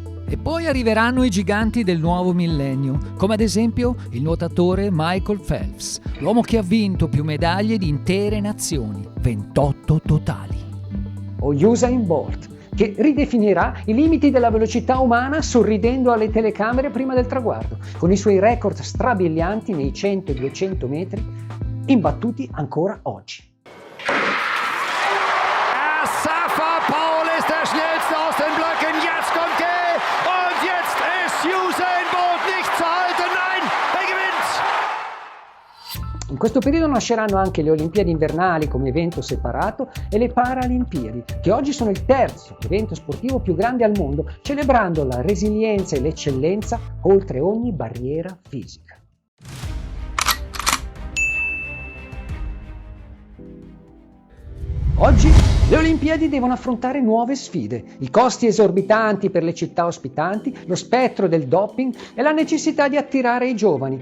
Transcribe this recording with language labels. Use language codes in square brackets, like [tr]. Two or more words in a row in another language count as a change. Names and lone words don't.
[it] E poi arriveranno i giganti del nuovo millennio, come ad esempio il nuotatore Michael Phelps, l'uomo che ha vinto più medaglie di intere nazioni, 28 totali. O Usain Bolt, che ridefinirà i limiti della velocità umana sorridendo alle telecamere prima del traguardo, con i suoi record strabilianti nei 100 e 200 metri, imbattuti ancora oggi. [de] Safa Paul ist der schnellste aus den Blöcken. Jetzt kommt er und jetzt ist Usain Bolt nicht zu halten. Nein, er gewinnt. [it] In questo periodo nasceranno anche le Olimpiadi invernali come evento separato e le Paralimpiadi, che oggi sono il terzo evento sportivo più grande al mondo, celebrando la resilienza e l'eccellenza oltre ogni barriera fisica. Oggi le Olimpiadi devono affrontare nuove sfide, i costi esorbitanti per le città ospitanti, lo spettro del doping e la necessità di attirare i giovani.